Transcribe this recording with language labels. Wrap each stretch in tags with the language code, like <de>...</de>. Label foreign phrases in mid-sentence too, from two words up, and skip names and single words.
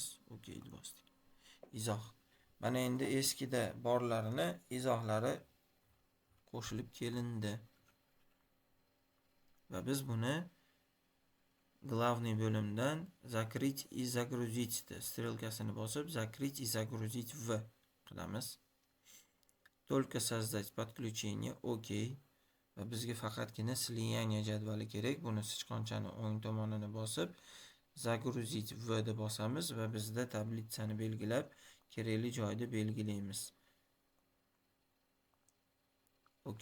<uz>OK deb bosdik. Izoh. Mana endi eskida borlarini izohlari qo'shilib kelindi. Va biz buni главный bo'limdan</uz> <ru>закрыть и загрузить</ru> <uz>strelkasini bosib,</uz> <ru>закрыть и загрузить в qilamiz. Только создать подключение.</ru> <uz>OK. Va bizga faqatgina слияние jadvali kerak. Buni sichqonchani o'ng tomonini bosib,</uz> <ru>загрузить v</ru> <uz>deb bosamiz va bizda tablitsani belgilab, kerakli joyda belgilaymiz. OK.</uz>